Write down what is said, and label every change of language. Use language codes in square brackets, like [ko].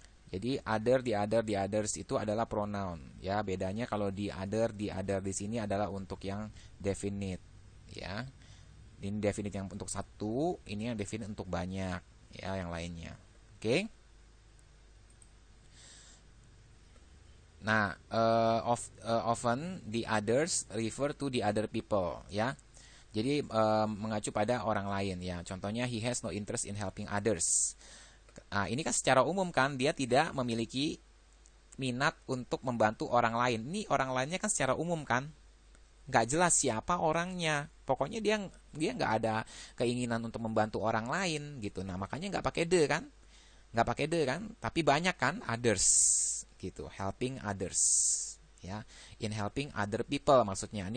[id] Jadi other, the others itu adalah pronoun, ya. Bedanya kalau the other di sini adalah untuk yang definite, ya. Ini definite yang untuk satu, ini yang definite untuk banyak, ya, yang lainnya. Oke. [en] Nah, often the others refer to the other people, ya. [id] Jadi mengacu pada orang lain, ya. Contohnya [en] he has no interest in helping others. [id] Nah, ini kan secara umum kan dia tidak memiliki minat untuk membantu orang lain. Ini orang lainnya kan secara umum kan, nggak jelas siapa orangnya. Pokoknya dia nggak ada keinginan untuk membantu orang lain gitu. Nah, makanya nggak pakai the kan, tapi banyak kan others gitu, helping others, ya, [en] in helping other people [id] maksudnya.